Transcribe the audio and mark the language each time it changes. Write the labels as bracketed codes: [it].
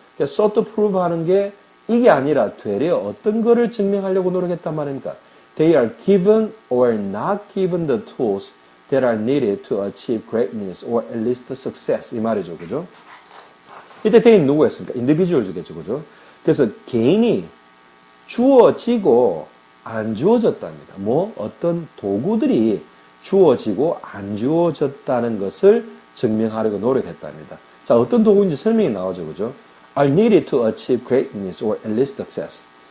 [ko] 그러니까 [en] sought to prove [ko] 하는 게 이게 아니라 되려 어떤 거를 증명하려고 노력했단 말입니까? [en] They are given or not given the tools that are needed to achieve greatness or at least success [ko] 이 말이죠. 그죠? 이때 they는 누구였습니까? individuals겠죠. 그죠? 그래서 개인이 주어지고 안 주어졌답니다. 뭐 어떤 도구들이 주어지고 안 주어졌다는 것을 증명하려고 노력했답니다. 자, 어떤 도구인지 설명이 나오죠. 그죠? [en] are needed to achieve greatness or at least success.